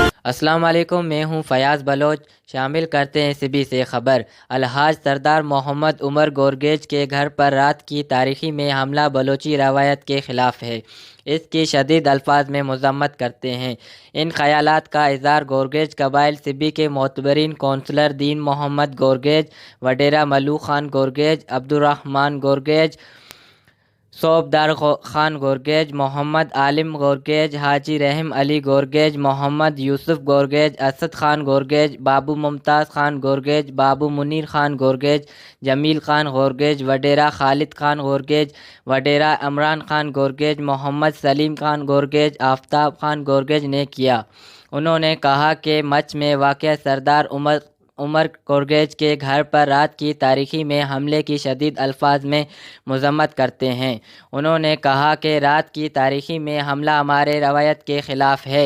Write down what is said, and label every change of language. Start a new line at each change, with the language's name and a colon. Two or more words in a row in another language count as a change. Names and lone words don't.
Urdu: السلام علیکم، میں ہوں فیاض بلوچ۔ شامل کرتے ہیں سبی سے خبر۔ الحاج سردار محمد عمر گورگیج کے گھر پر رات کی تاریکی میں حملہ بلوچی روایت کے خلاف ہے، اس کی شدید الفاظ میں مذمت کرتے ہیں۔ ان خیالات کا اظہار گورگیج قبائل سبی کے معتبرین کونسلر دین محمد گورگیج، وڈیرہ ملوک خان گورگیج، عبدالرحمن گورگیج، صوبدار خان گورگیج، محمد عالم گورگیج، حاجی رحم علی گورگیج، محمد یوسف گورگیج، اسد خان گورگیج، بابو ممتاز خان گورگیج، بابو منیر خان گورگیج، جمیل خان گورگیج، وڈیرہ خالد خان گورگیج، وڈیرہ عمران خان گورگیج، محمد سلیم خان گورگیج، آفتاب خان گورگیج نے کیا۔ انہوں نے کہا کہ مچ میں واقع سردار عمر گورگیج کے گھر پر رات کی تاریکی میں حملے کی شدید الفاظ میں مذمت کرتے ہیں۔ انہوں نے کہا کہ رات کی تاریکی میں حملہ ہمارے روایت کے خلاف ہے۔